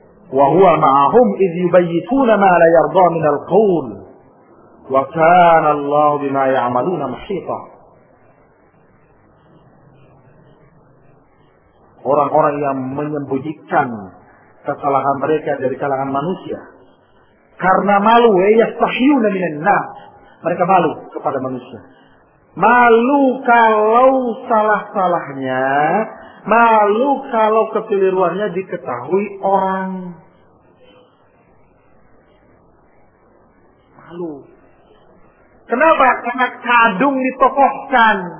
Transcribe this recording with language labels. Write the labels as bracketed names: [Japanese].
[Arabic] Wa huwa ma'ahum idh yubayyituna ma la yardha min al-qawl. وَكَانَ اللَّهُ بِمَا يَعْمَلُونَ مُحِيطًا. [Indonesian] Orang-orang yang menyembunyikan kesalahan mereka dari kalangan manusia. Karena malu, [Arabic] يَسْتَحْيُونَ مِنَ النَّاسِ. [Indonesian] Mereka malu kepada manusia. Malu kalau salah-salahnya, malu kalau kekeliruannya diketahui orang. Malu. Kenapa? Karena kadung ditokohkan.